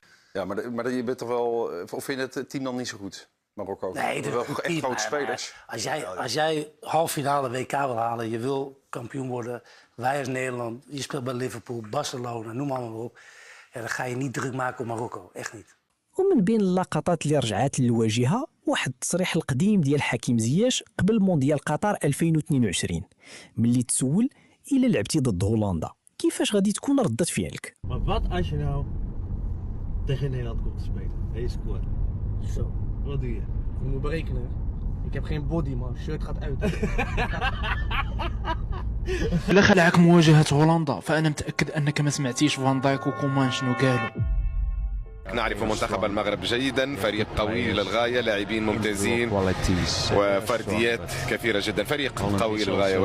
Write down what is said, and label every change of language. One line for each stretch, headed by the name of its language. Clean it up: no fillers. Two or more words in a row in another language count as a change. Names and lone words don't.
Dutch: Ja, maar je bent toch wel... Of vind je het team dan niet zo goed, Marokko? Nee, dat wel is een goed echt team, grote maar spelers. Als jij halffinale WK wil halen, je wil kampioen worden, wij als Nederland, je speelt bij Liverpool, Barcelona, noem maar op. Ja, dan ga je niet druk maken op Marokko, echt niet.
Arabic: ومن بين اللقطات اللي رجعات للواجهة واحد التصريح القديم ديال حكيم زياش قبل مونديال قطر 2022 ملي تسول إلا لعبتي ضد هولندا كيفاش غادي تكون ردة فعلك؟
Dutch: Maar wat als je nou tegen Nederland komt te spelen en je scoort? Zo. Wat doe je? Je moet berekenen. Ik heb geen body, man. Shirt gaat uit.
Arabic: إلا خلعك مواجهة هولندا فأنا متأكد أنك ما سمعتيش فان دايك وكومان شنو قالوا. نعرف منتخب المغرب جيدا، فريق قوي للغاية، لاعبين ممتازين وفرديات كثيرة جدا، فريق قوي للغاية.